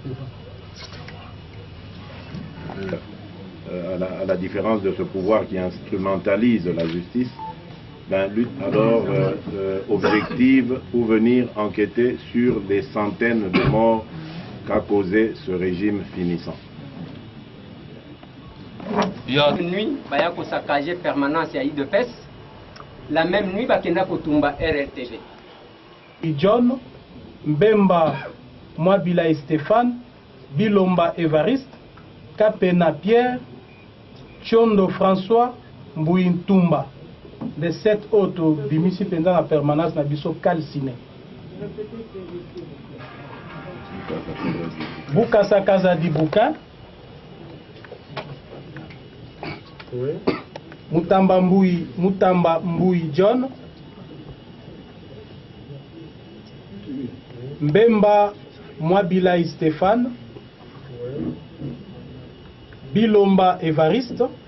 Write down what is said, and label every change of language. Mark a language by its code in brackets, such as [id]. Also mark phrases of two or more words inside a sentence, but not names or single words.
[fr] À la différence de ce pouvoir qui instrumentalise la justice, la lutte alors objective pour venir enquêter sur les centaines de morts qu'a causé ce régime finissant. Une nuit, il y a une permanence à IDPS. La même nuit, il y a une RRTV. John, Mbemba Mwabila Stéphane, Bilomba Évariste, Kapena Pierre, Chondo François, Mbouintumba. De 7 autres bimisi pendant la permanence [ln] na biso [fr] calciné. Bukasa Kaza di Buka, Mutamba Mbui John, Mbemba Mwabila Stéphane, Bilomba Évariste,